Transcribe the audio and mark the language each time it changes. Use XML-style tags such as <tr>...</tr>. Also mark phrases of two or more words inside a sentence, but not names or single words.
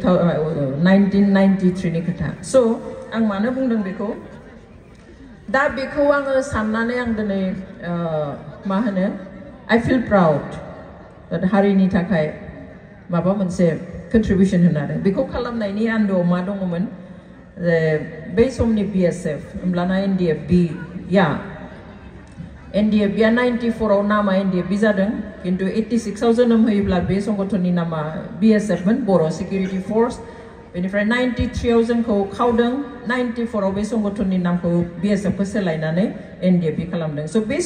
<brx>1993 नि खोथा स' आं मानो बुंदों बेखौ दा बेखौ आङो साननानै आं दिनै मा होनो</brx> <en>I feel proud</en> <brx>हारिनि थाखाय माबा मोनसे कन्ट्रिबिउसन होनानै बेखौ खालामनायनि आन्दोआव मा दङमोन बै समनि BSF होमब्लाना NDFB या NDFB या 94 आव नामा NDFB जादों किन्तु 86 आव जोनोम होयोब्ला बे संगठननि नामा BSF मोन बर' सिकिउरिटि फर्स बेनिफ्राय 93 आव जोंखौ खावदों 94 आव बे संगठननि नामखौ BSF खौ सोलायनानै NDFB खालामदों स' बे</brx>